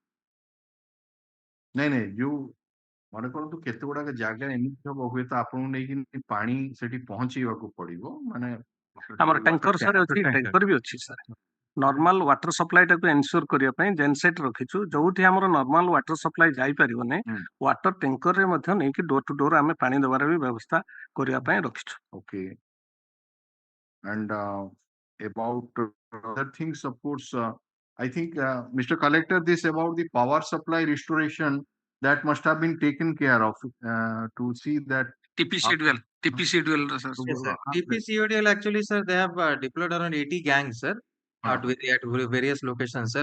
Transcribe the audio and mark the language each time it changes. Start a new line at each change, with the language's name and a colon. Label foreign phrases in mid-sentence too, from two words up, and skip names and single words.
Odia: ନାଇଁ ଯୋଉ ମନେ କରନ୍ତୁ କେତେ ଗୁଡାକ ଜାଗା ଏମିତି ହବ, ହୁଏତ ଆପଣଙ୍କୁ ନେଇକି ପାଣି ସେଠି ପହଞ୍ଚେଇବାକୁ ପଡିବ, ମାନେ ଆମର
English: tanker sir
Odia: ଅଛି, ଟ୍ୟାଙ୍କର ବି ଅଛି ସାର୍।
English: normal water supply
Odia: ଟାକୁ ଏନସିଓର କରିବା ପାଇଁ ଜେନସେଟ୍ ରଖିଛୁ, ଯୋଉଠି ଆମର
English: normal water supply
Odia: ଯାଇପାରିବନି,
English: water tankerରେ
Odia: ମଧ୍ୟ ନେଇକି
English: door to door
Odia: ଆମେ ପାଣି ଦେବାର ବି ବ୍ୟବସ୍ଥା କରିବା ପାଇଁ ରଖିଛୁ।
English: Okay. And about other things, of course, I think Mr. Collector, this about the power supply restoration that must have been taken care of to see that TPCDL. TPCDL actually, sir, they have deployed around 80 gangs, sir, at various locations, sir.